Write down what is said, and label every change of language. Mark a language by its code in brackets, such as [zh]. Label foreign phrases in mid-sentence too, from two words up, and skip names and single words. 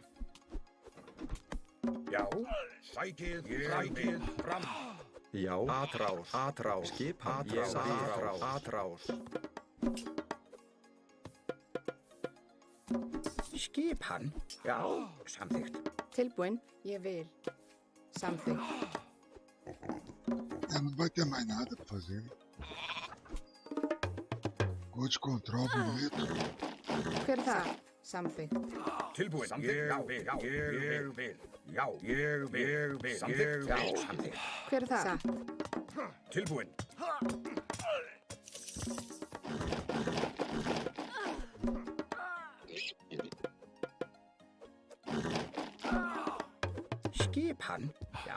[is] Já, sækið, fram. Já. Atrás. Skipan. Atrás. Skipan. Já, samþykkt. Tilbúin. Ég vil. Samþykkt. [pt] Não vai ter mais nada pra fazer, né? Gol de controle bonito. [is] Hver er þar? Samþykkt. Tilbúin, ég vil. Já, ég vil. Samþykkt. Já, samþykkt. Hver er þar? Satt. Tilbúin. Skipan. Já.